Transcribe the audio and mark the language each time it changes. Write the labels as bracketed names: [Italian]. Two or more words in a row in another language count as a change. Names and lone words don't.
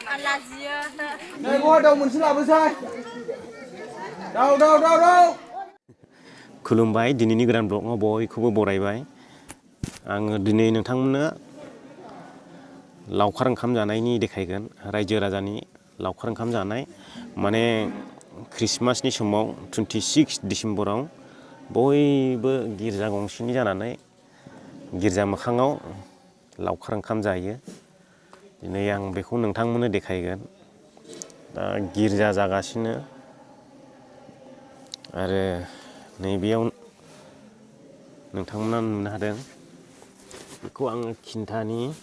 [Vietnamese] Này ngồi đâu mình sẽ làm sai. Đâu. [Bodo] खुलुमबाय दिनैनि गोदान ब्लगआव बयखौबो बरायबाय आङो दिनै नोंथांमोननो लावखार ओंखाम जानायनि देखायगोन रायजो राजानि लावखार ओंखाम जानाय माने क्रिसमासनि समाव 26 डिसेम्बराव बयबो गिर्जा गंसेनि जानानै गिर्जा मोखाङाव लावखार ओंखाम जायो दिनै आं बेखौ नोंथांमोननो देखायगोन दा गिर्जा जागासिनो आरो नैबेयाव नोंथांमोना नुनो हादों बेखौ आङो खिन्थानि